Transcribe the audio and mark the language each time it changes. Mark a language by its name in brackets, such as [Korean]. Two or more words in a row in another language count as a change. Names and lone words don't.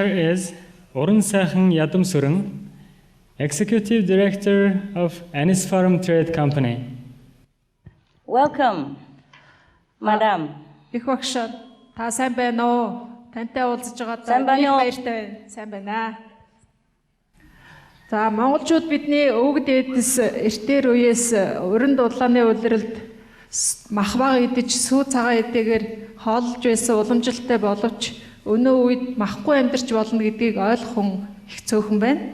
[English] is Orun Сайхан Ядам Сүрэн, Executive Director of Anis Farm Trade Company. Welcome, Madam. [Mongolian] Их багш та сайн байна уу? Тантай уулзаж Сайн байгаадаа байна уу? баяртай байна. Сайн байна. За монголчууд бидний өвөг дээдэс эртээр үеэс уран дулааны улиралд махбаг идэж сүү цагаан эдэгээр хоолж байсан уламжилтай боловч өнөө үед махгүй амьдарч болно гэдгийг ойлгох хүн их цөөхөн байна.